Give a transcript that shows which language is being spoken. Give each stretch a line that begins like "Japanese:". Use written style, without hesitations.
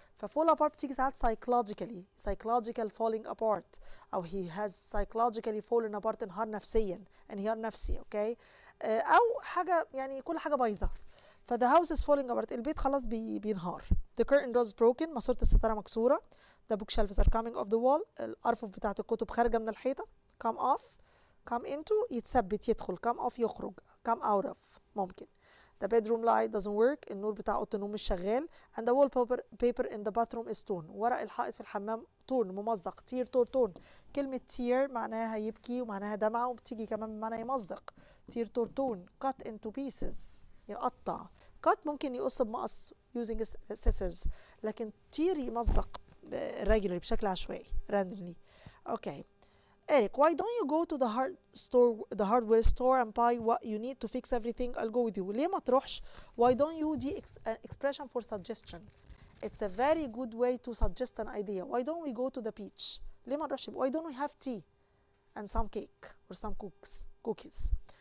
English: ففول apart
Arabic: بتيجي ساعات
English: psychological falling apart، أو he has psychologically fallen apart،
Arabic: انهار نفسيا، انهيار نفسي. أوكي، أو حاجة يعني كل حاجة بايظة.
English: ف the house is falling apart،
Arabic: البيت خلاص بينهار.
English: the curtain door is broken،
Arabic: ماسورة الستارة مكسورة.
English: the bookshelves are coming off the wall،
Arabic: الأرفف بتاعت الكتب خارجة من الحيطة.
English: come off، come into
Arabic: يتثبت يدخل،
English: come off يخرج، come out of ممكن. the bedroom light doesn't work،
Arabic: النور بتاع أوضة النوم مش شغال.
English: and the wallpaper in the bathroom is torn،
Arabic: ورق الحائط في الحمام
English: torn ممزق.
Arabic: torn كلمة tear معناها يبكي ومعناها دمعة، وبتيجي كمان بمعنى يمزق.
English: torn cut into pieces يقطع.
Arabic: cut ممكن يقص بمقص
English: using scissors،
Arabic: لكن tear يمزق regularly بشكل عشوائي randomly.
English: okay. Eric, why don't you go to the hardware store and buy what you need to fix everything? I'll go with you.
Arabic: ليه ما تروحش؟
English: Why don't you دي expression for suggestion. It's a very good way to suggest an idea. Why don't we go to the beach?
Arabic: ليه ما نروحش؟
English: Why don't we have tea and some cake or some cookies?